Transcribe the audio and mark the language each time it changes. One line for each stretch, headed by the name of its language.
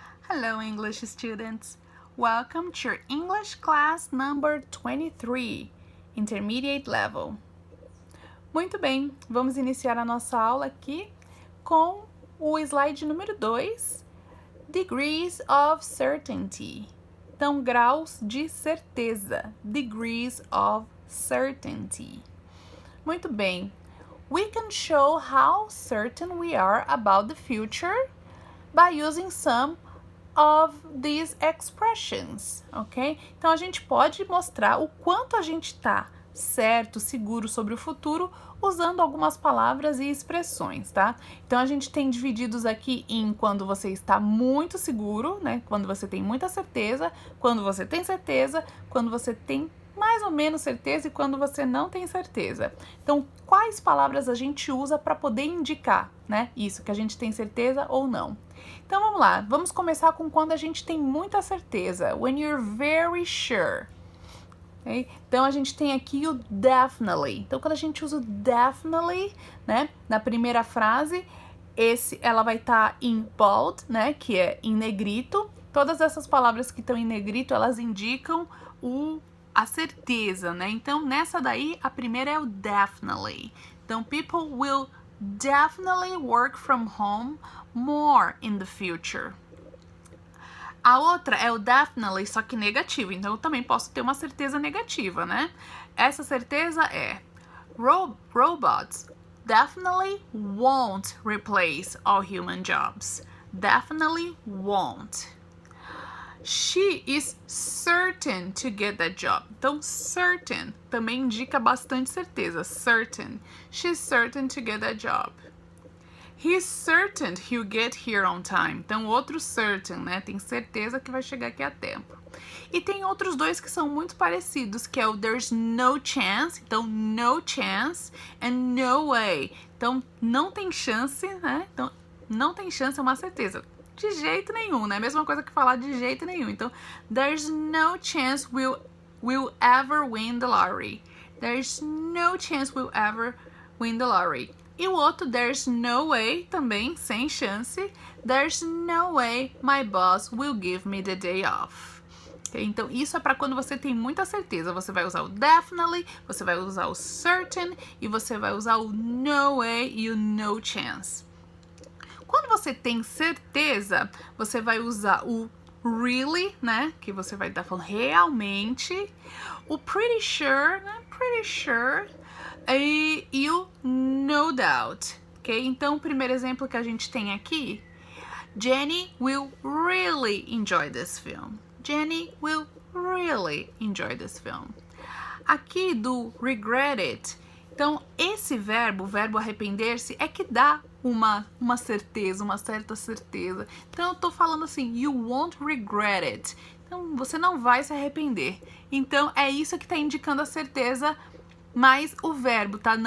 English: Hello, English students. Welcome to your English class number 23, Intermediate Level.
Portuguese: Muito bem, vamos iniciar a nossa aula aqui com o slide número 2, Degrees of Certainty. Então, graus de certeza, Degrees of Certainty. Muito bem.
English: We can show how certain we are about the future by using some of these expressions, ok?
Portuguese: Então, a gente pode mostrar o quanto a gente está certo, seguro sobre o futuro, usando algumas palavras e expressões, tá? Então, a gente tem divididos aqui em quando você está muito seguro, né? Quando você tem muita certeza, quando você tem certeza, quando você tem mais ou menos certeza e quando você não tem certeza. Então, quais palavras a gente usa para poder indicar, né? Isso, que a gente tem certeza ou não. Então, vamos lá. Vamos começar com quando a gente tem muita certeza.
English: When you're very sure. Okay?
Portuguese: Então, a gente tem aqui o definitely. Então, quando a gente usa o definitely, né? Na primeira frase, ela vai estar em bold, né? Que é em negrito. Todas essas palavras que estão em negrito, elas indicam a certeza, né? Então, nessa daí, a primeira é o definitely.
English: Então, people will definitely work from home more in the future.
Portuguese: A outra é o definitely, só que negativo. Então, eu também posso ter uma certeza negativa, né? Essa certeza é
English: robots definitely won't replace all human jobs. Definitely won't. She is certain to get that job.
Portuguese: Então, certain também indica bastante certeza.
English: Certain. She's certain to get that job. He's certain he'll get here on time.
Portuguese: Então, outro certain, né? Tem certeza que vai chegar aqui a tempo. E tem outros dois que são muito parecidos, que é o
English: there's no chance.
Portuguese: Então,
English: no chance and no way.
Portuguese: Então, não tem chance, né? Então, não tem chance é uma certeza. De jeito nenhum, né? Mesma coisa que falar de jeito nenhum.
English: Então, there's no chance we'll ever win the lottery. There's no chance we'll ever win the lottery.
Portuguese: E o outro,
English: there's no way,
Portuguese: também, sem chance.
English: There's no way my boss will give me the day off. Okay?
Portuguese: Então, isso é para quando você tem muita certeza. Você vai usar o definitely, você vai usar o certain e você vai usar o no way e o no chance. Quando você tem certeza, você vai usar o really, né? Que você vai estar falando realmente. O pretty sure, né? Pretty sure. E o no doubt, ok? Então, o primeiro exemplo que a gente tem aqui,
English: Jenny will really enjoy this film. Jenny will really enjoy this film.
Portuguese: Aqui do regret it, então esse verbo, o verbo arrepender-se, é que dá uma certeza, uma certa certeza. Então, eu tô falando assim,
English: you won't regret it.
Portuguese: Então, você não vai se arrepender. Então, é isso que tá indicando a certeza, mais o verbo, tá?